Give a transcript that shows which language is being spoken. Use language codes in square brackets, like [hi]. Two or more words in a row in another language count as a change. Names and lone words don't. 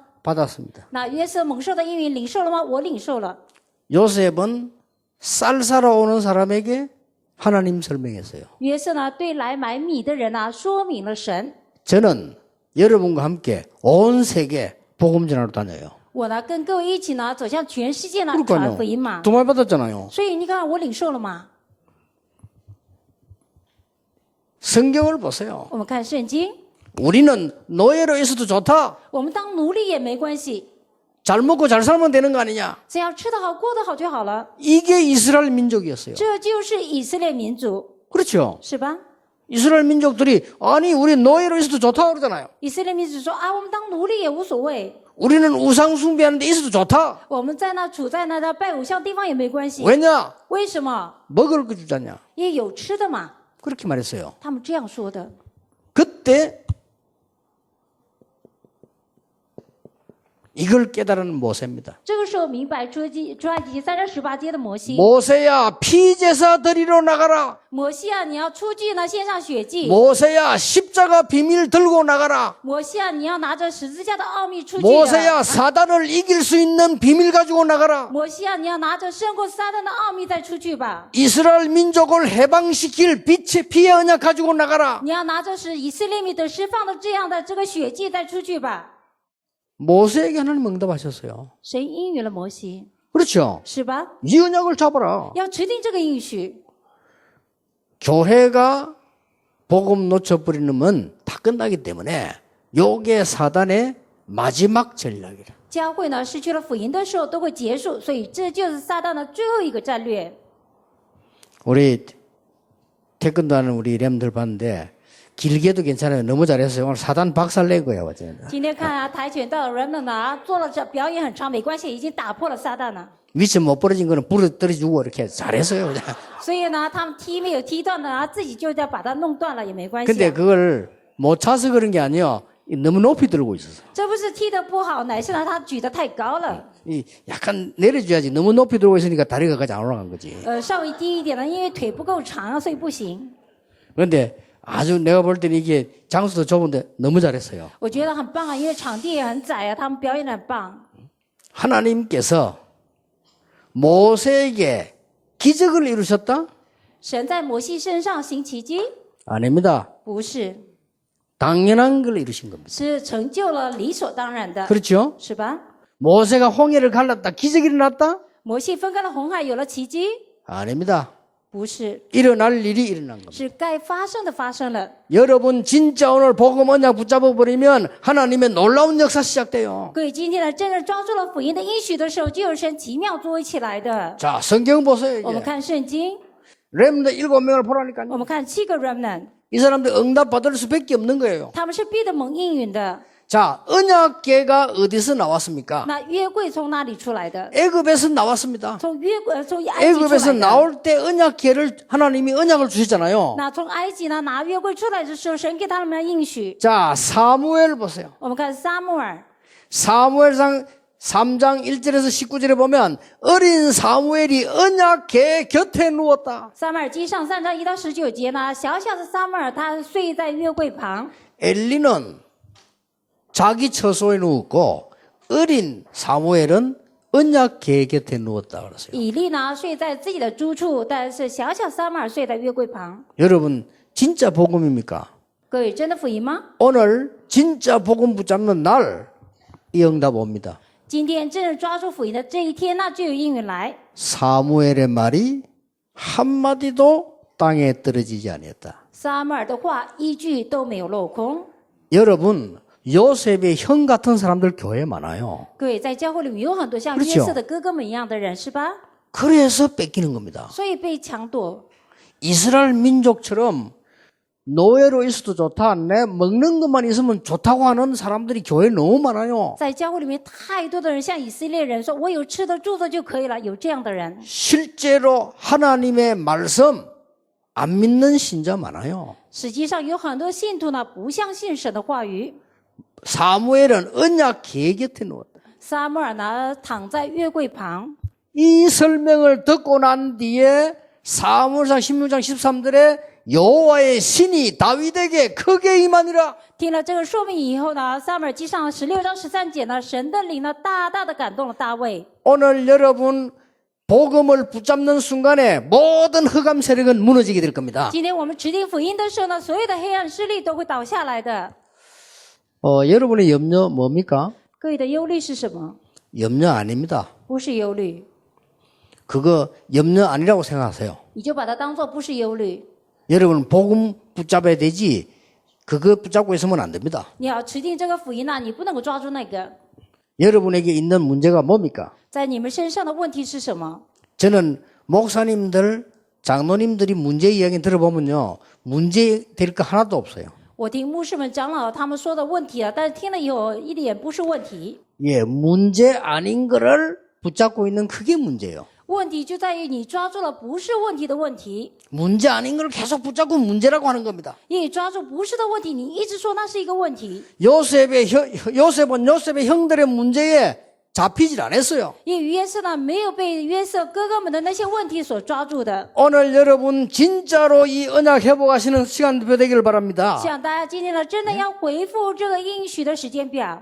[ko] 받았습니다. [zh] 那约瑟蒙受的应允领受了吗？我领受了。 [ko] 요셉은 쌀 사러 오는 사람에게 하나님 설명했어요. [zh] 约瑟呢，对来买米的人呢，说明了神。 [ko] 저는 여러분과 함께 온 세계 복음 전하러 다녀요. [zh] 我呢，跟各位一起呢，走向全世界呢，传福音嘛。 [ko] 두 말 받았잖아요. [zh] 所以你看，我领受了嘛。 [ko] 성경을 보세요. [zh] 我们看圣经， [ko] 우리는 노예로 있어도 좋다. [zh] 我们当奴隶也没关系， [ko] 잘 먹고 잘 살면 되는 거 아니냐. [zh] 只要吃得好、过得好就好了。 [ko] 이게 이스라엘 민족이었어요. [zh] 这就是以色列民族， [ko] 그렇죠. [zh] 是吧？ [ko] 이스라엘 민족들이 아니 우리 노예로 있어도 좋다 그러잖아요. [zh] 以色列民族说啊，我们当奴隶也无所谓， [ko] 우리는 우상 숭배하는 데 있어도 좋다. [zh] 我们在那处在那拜偶像地方也没关系。 [ko] 왜냐? [zh] 为什么？ [ko] 먹을 거 주잖냐. [zh] 因为有吃的嘛。 [ko] 그렇게 말했어요. [zh] 他们这样说的。 [ko] 그때 이걸 깨달은 모세입니다. [zh] 这个时候明白出埃及记3章18节的摩西。 [ko] 모세야 피제사 드리러 나가라. [zh] 摩西啊，你要出去呢，献上血祭。 [ko] 모세야 십자가 비밀 들고 나가라. [zh] 摩西啊，你要拿着十字架的奥秘出去。 [ko] 모세야 사단을 이길 수 있는 비밀 가지고 나가라. [zh] 摩西啊，你要拿着胜过撒旦的奥秘再出去吧。 [ko] 이스라엘 민족을 해방시킬 빛의 피의 언약 가지고 나가라. [zh] 你要拿着使以色列民得释放的这样的这个血祭再出去吧。 [ko] 모세에게 하나님 응답하셨어요. [zh] 神应允了摩西， [ko] 그렇죠. [zh] 是吧？ [ko] 이 언약을 잡아라. [zh] 要持定这个应许。 [ko] 교회가 복음 놓쳐버리면 다 끝나기 때문에 요게 사단의 마지막 전략이라. [zh] 教会呢失去了福音的时候都会结束，所以这就是撒旦的最后一个战略。 [ko] 우리 태권도 하는 우리 렘들 봤는데 길게도 괜찮아요. 너무 잘했어요. 오늘 사단 박살 낸 거야 완전. [zh] 今天看啊，跆拳道的人们呢做了这表演很长，没关系，已经打破了撒旦了。 [ko] 위치 못 벌어진 거는 부러뜨려주고 이렇게 잘했어요. 그냥. [zh] 所以呢，他们踢没有踢断的，然后自己就要把它弄断了也没关系、 [ko] 근데 啊。 그걸 못 차서 그런 게 아니에요. 너무 높이 들고 있었어. [zh] 这不是踢得不好，乃是呢他举得太高了。 [ko] 이 약간 내려줘야지. 너무 높이 들고 있으니까 다리가 같이 안 올라간 거지. [zh] 稍微低一点呢，因为腿不够长啊，所以不行。 [ko] 그런데 아주 내가 볼 때는 이게 장수도 좁은데 너무 잘했어요. [zh] 我觉得很棒啊，因为场地也很窄啊，他们表演得很棒。 [ko] 하나님께서 모세에게 기적을 이루셨다? [zh] 神在摩西身上行奇迹， [ko] 아닙니다. [zh] 不是， [ko] 당연한 걸 이루신 겁니다. [zh] 是成就了理所当然的， [ko] 그렇죠? [zh] 是吧？ [ko] 모세가 홍해를 갈랐다. 기적이 일어났다? [zh] 摩西分开了红海，有了奇迹， [ko] 아닙니다. [zh] 不是， [ko] 일어날 일이 일어난 겁니다. [zh] 是该发生的发生了。 [ko] 여러분 진짜 오늘 복음 언약 붙잡아 버리면 하나님의 놀라운 역사 시작돼요. [zh] 各位，今天呢，真正抓住了福音的应许的时候，就有神奇妙作为起来的。 [ko] 자, 성경 보세요. [zh] 我们 [ko] 이제. [zh] 看圣经， [ko] 렘드 7명을 보라니까요. [zh] 我们看7个 remnant， [ko] 이 사람들 응답 받을 수밖에 없는 거예요. [zh] 他们是必得蒙应允的。 [ko] 자, 언약궤가 어디서 나왔습니까? [zh] 那约柜从哪里出来的？ [ko] 애굽에서 나왔습니다. [zh] 从从埃及出 [ko] 애굽에서 [zh] 来的。 [ko] 나올 때 언약궤를 하나님이 언약을 주셨잖아요. [zh] 那从埃及呢拿约柜出来的时候，神给他们应许。 [ko] 자, 사무엘 보세요. [zh] 我们看撒母耳， [ko] 사무엘상 3장 1절에서 19절에 보면 어린 사무엘이 언약궤 곁에 누웠다. [zh] 撒母耳记上3章1到19节呢，小小的撒母耳他睡在约柜旁， [ko] 엘리는 자기 처소에 누웠고 어린 사무엘은 언약궤 곁에 누웠다 그랬어요. [zh] 以利呢睡在自己的住处，但是小小撒母耳睡在约柜旁。 [ko] 여러분 진짜 복음입니까? [zh] 各位，真的福音吗？ [ko] 오늘 진짜 복음 붙잡는 날 이 응답 옵니다. [zh] 今天真正抓住福音的这一天，那就有应允来。 [ko] 사무엘의 말이 한마디도 땅에 떨어지지 아니었다. [zh] 撒母耳的话一句都没有落空。 [ko] 여러분 요셉의 형 같은 사람들 교회에 많아요. [zh] 各位，在教会里面有很多像 [ko] 그렇죠 [zh] 约瑟的哥哥们一样的人，是吧？ [ko] 그래서 뺏기는 겁니다. [zh] 所以被抢夺。 [ko] 이스라엘 민족처럼 노예로 있어도 좋다. 내 먹는 것만 있으면 좋다고 하는 사람들이 교회에 너무 많아요. [zh] 在教会里面太多的人像以色列人说，我有吃的住的就可以了，有这样的人。 [ko] 실제로 하나님의 말씀 안 믿는 신자 많아요. [zh] 实际上有很多信徒呢不相信神的话语。 [ko] 사무엘은 언약 궤 곁에 누웠다. [zh] 撒母耳呢躺在约柜旁， [ko] 이 설명을 듣고 난 뒤에 사무엘상 16장 13절에 여호와의 신이 다윗에게 크게 임하니라. [zh] 听了这个说明以后呢，撒母耳记上16章13节呢，神的灵呢大大的感动了大卫。 [ko] 오늘 여러분 복음을 붙잡는 순간에 모든 흑암 세력은 무너지게 될 겁니다. [zh] 今天我们指定福音的时候呢，所有的黑暗势力都会倒下来的。 [ko] 여러분의 염려 뭡니까? [zh] 各位的忧虑是什么？ [ko] 염려 아닙니다. [zh] 不是忧虑， [ko] 그거 염려 아니라고 생각하세요. [zh] 你就把它当作不是忧虑。 [ko] 여러분 복음 붙잡아야 되지 그거 붙잡고 있으면 안 됩니다. [zh] 你要持定这个福音呢，你不能够抓住那个。 [ko] 여러분에게 있는 문제가 뭡니까? [zh] 在你们身上的问题是什么？ [ko] 저는 목사님들, 장로님들이 문제 이야기 들어보면요. 문제 될 거 하나도 없어요. [zh] 我听牧师们长老他们说的问题了，但是听了以后一点不是问题。 [ko] 예, 문제 아닌 거를 붙잡고 있는 그게 문제예요. [zh] 问题就在于你抓住了不是问题的问题， [ko] 문제 아닌 걸 계속 붙잡고 문제라고 하는 겁니다. [zh] 因为你抓住不是的问题，你一直说那是一个问题。 [ko] 요셉은 요셉의 형들의 문제에 잡히질 않았어요. [zh] 因为约瑟呢没有被约瑟哥哥们的那些问题所抓住的。 [ko] 오늘 여러분 진짜로 이 언약 회복하시는 시간표 되기를 바랍니다. [zh] 希望大家今天呢真的要回复这个应许的时间表。